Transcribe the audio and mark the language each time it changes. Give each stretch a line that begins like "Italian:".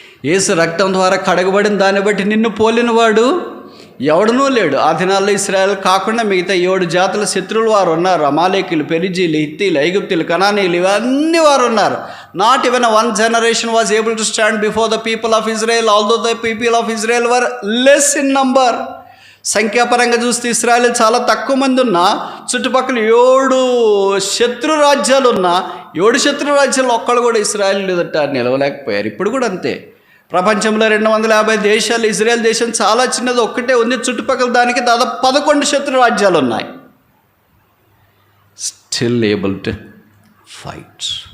Telugu: యేసు రక్తం ద్వారా కడగబడిన దాన్ని బట్టి నిన్ను పోలినవాడు ఎవడనూ లేడు. ఆ దినాల్లో ఇశ్రాయేలు కాకుండా మిగతా 7 జాతుల శత్రువులు వారు ఉన్నారు. అమాలేకులు, పెరిజీలు, హిత్తీలు, ఐగుప్తీలు, కనానీయులు, ఇవన్నీ వారు ఉన్నారు.
English: Not even one generation was able to stand before the people of Israel, although the people of Israel were less in number.
Telugu: సంఖ్యాపరంగా చూస్తే ఇశ్రాయేలు చాలా తక్కువ మంది ఉన్నా, చుట్టుపక్కల 7 శత్రు రాజ్యాలు ఉన్నా, 7 శత్రు రాజ్యాలు ఒక్కళ్ళు కూడా ఇశ్రాయేలు ఎదుట నిలవలేకపోయారు. ఇప్పుడు కూడా అంతే. ప్రపంచంలో 250 దేశాలు, ఇజ్రాయెల్ దేశం చాలా చిన్నది, ఒక్కటే ఉంది. చుట్టుపక్కల దానికి దాదాపు 11 శత్రు రాజ్యాలు ఉన్నాయి.
English: Still able to fight.